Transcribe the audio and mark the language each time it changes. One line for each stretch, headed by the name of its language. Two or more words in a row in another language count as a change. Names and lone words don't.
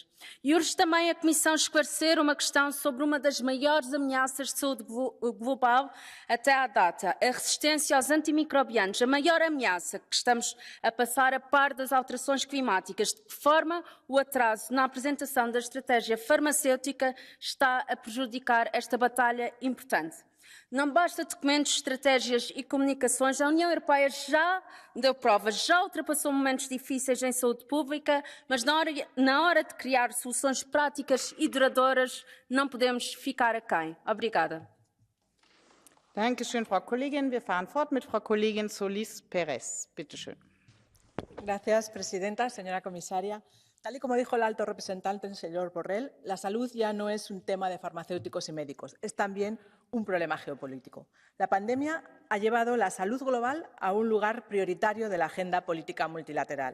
Portuguese: E urge também a Comissão esclarecer uma questão sobre uma das maiores ameaças de saúde global até à data, a resistência aos antimicrobianos, a maior ameaça que estamos a passar a par das alterações climáticas, de que forma o atraso na apresentação da estratégia farmacêutica está a prejudicar esta batalha importante. Não basta documentos, estratégias e comunicações. A União Europeia já deu provas, já ultrapassou momentos difíceis em saúde pública, mas na hora de criar soluções práticas e duradouras, não podemos ficar aquém. Obrigada.
German: Dankeschön, Frau Kollegin. Wir fahren fort mit Frau Kollegin Solis Pérez. Bitte schön.
Spanish: Gracias, Presidenta. Señora Comisaria. Tal y como dijo el alto representante, el señor Borrell, la salud ya no es un tema de farmacéuticos y médicos, es también un problema geopolítico. La pandemia ha llevado la salud global a un lugar prioritario de la agenda política multilateral.